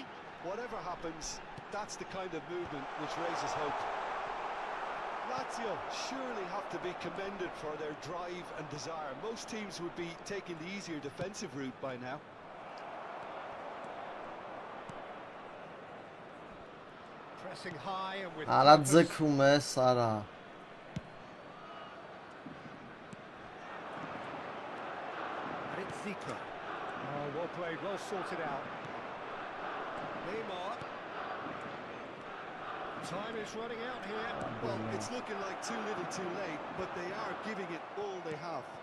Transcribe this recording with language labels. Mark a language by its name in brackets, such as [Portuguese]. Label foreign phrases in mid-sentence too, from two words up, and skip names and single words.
[English] Whatever happens, that's the kind of movement which raises hope. Lazio surely have to be commended for their drive and desire. Most teams would be taking the easier defensive route by now. Pressing high and with [Armenian] Արա [English] purpose. [Armenian] ձգում է Սարա։ [English] And it's Zico. Oh, well played, well sorted out. Neymar. Time is running out here. Well, it's looking like too little too late, but they are giving it all they have.